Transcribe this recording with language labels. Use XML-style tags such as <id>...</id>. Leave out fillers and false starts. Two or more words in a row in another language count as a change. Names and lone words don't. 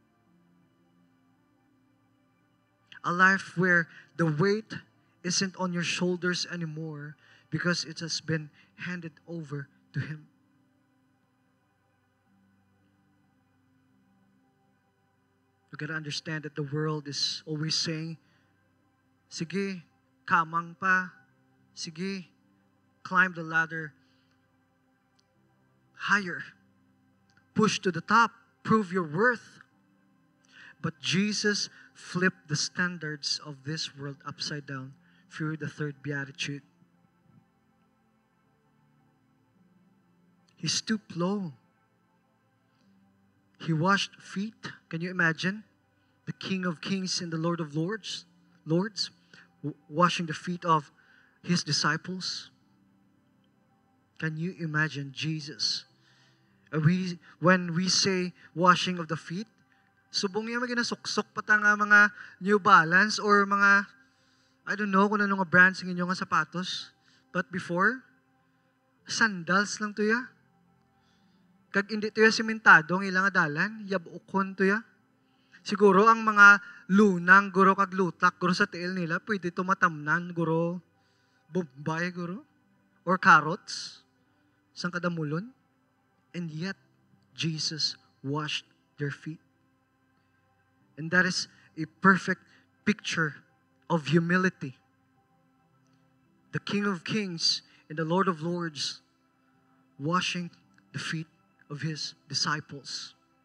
<en>A life where the weight isn't on your shoulders anymore because it has been handed over to Him. You gotta understand that the world is always saying,</en> <hil>sige, kamang pa. Sige,</hil> <en>climb the ladder higher. Push to the top. Prove your worth. But Jesus flipped the standards of this world upside down through the third beatitude. He stooped low. He washed feet. Can you imagine? The King of Kings and the Lord of Lords, washing the feet of His disciples. Can you imagine Jesus? When we say washing of the feet,</en> <hil>subong niya maginasuksok pata nga mga New Balance or mga,</hil> <en>I don't know</en> <hil>kung ano nga brands ng inyong sapatos.</hil> <en>But before, sandals</en> <hil>lang to ya. Kag hindi to ya simentado ang ilang adalan, yabukon to ya. Siguro ang mga lunang, guro kag lutak, guro sa tiil nila, pwede to matamnan, guro, bombay, guro, or carrots, sang kadamulon.</hil> <en>And yet, Jesus washed their feet. And that is a perfect picture of humility. The King of Kings and the Lord of Lords washing the feet of His disciples.</en>